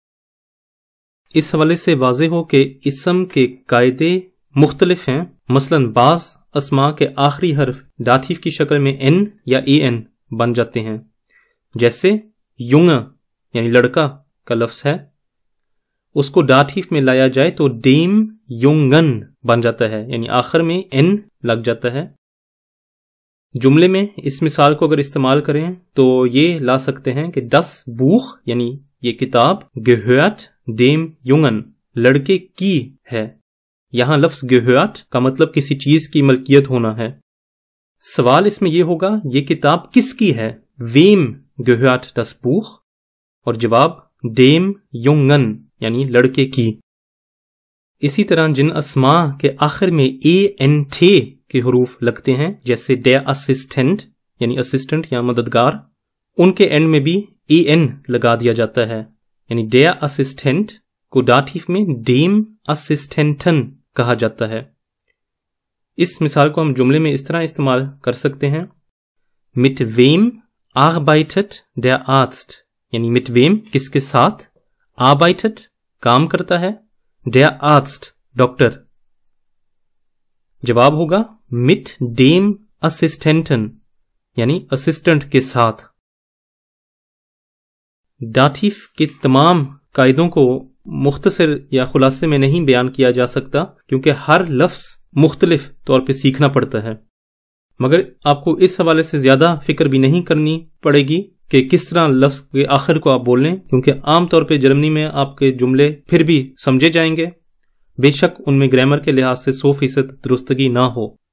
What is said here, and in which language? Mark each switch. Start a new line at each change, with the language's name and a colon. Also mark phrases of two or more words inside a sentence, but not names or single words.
Urdu: اس حوالے سے واضح ہو کہ اسم کے قاعدے مختلف ہیں. مثلا بعض اسماء کے آخری حرف داتیف کی شکل میں n یا an بن جاتے ہیں جیسے junge یعنی لڑکا کا لفظ ہے، اس کو داتیف میں لایا جائے تو
German: dem jungen
Urdu: بن جاتا ہے یعنی آخر میں n لگ جاتا ہے. جملے میں اس مثال کو اگر استعمال کریں تو یہ لا سکتے ہیں کہ
German: das Buch
Urdu: یعنی یہ کتاب
German: gehört dem Jungen
Urdu: لڑکے کی ہے. یہاں لفظ gehört کا مطلب کسی چیز کی ملکیت ہونا ہے. سوال اس میں یہ ہوگا یہ کتاب کس کی ہے،
German: wem gehört das Buch
Urdu: اور جواب
German: dem Jungen
Urdu: یعنی لڑکے کی. اسی طرح جن اسماء کے آخر میں ant کے حروف لگتے ہیں جیسے
German: der Assistent
Urdu: یعنی اسسٹنٹ یا مددگار، ان کے اینڈ میں بھی an لگا دیا جاتا ہے یعنی
German: der Assistent
Urdu: کو داتیف میں
German: dem Assistenten
Urdu: کہا جاتا ہے. اس مثال کو ہم جملے میں اس طرح استعمال کر سکتے ہیں
German: mit wem arbeitet der Arzt
Urdu: یعنی
German: mit wem
Urdu: کس کے ساتھ، arbeitet کام کرتا ہے،
German: der Arzt ڈاکٹر.
Urdu: جواب ہوگا
German: mit dem Assistenten
Urdu: یعنی اسسٹنٹ کے ساتھ. داتیف کے تمام قاعدوں کو مختصر یا خلاصے میں نہیں بیان کیا جا سکتا کیونکہ ہر لفظ مختلف طور پہ سیکھنا پڑتا ہے، مگر آپ کو اس حوالے سے زیادہ فکر بھی نہیں کرنی پڑے گی کہ کس طرح لفظ کے آخر کو آپ بول لیں، کیونکہ عام طور پہ جرمنی میں آپ کے جملے پھر بھی سمجھے جائیں گے، بے شک ان میں گرامر کے لحاظ سے 100% درستگی نہ ہو۔